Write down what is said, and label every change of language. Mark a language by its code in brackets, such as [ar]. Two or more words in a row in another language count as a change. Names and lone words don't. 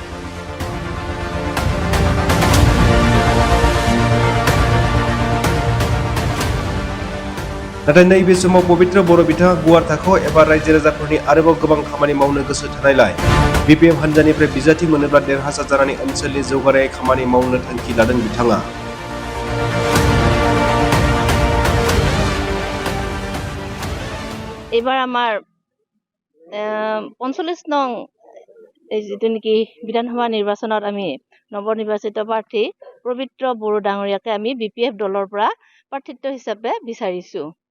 [brx] नाथाय नैबे समाव पबित्र बर' बिथाङा गुवार थाखोआव एबा रायजो राजाफोरनि आरोबाव गोबां खामानि मावनो गोसो थानायलाय बिपिएफ हान्जानिफ्राय बिजाथि मोनोब्ला देरहासार जानानै ओनसोलनि जौगानाय खामानि मावनो थांखि लादों बिथाङा। [as] এবার আমার ৪৫ নং যেটো নেকি বিধানসভা নিৰ্বাচনত আমি নৱনিৰ্বাচিত প্ৰাৰ্থী পবিত্ৰ বড়ো ডাঙৰীয়াকে আমি বিপিএফ দলৰ পৰা প্ৰাৰ্থিত্ব হিচাপে বিচাৰিছো।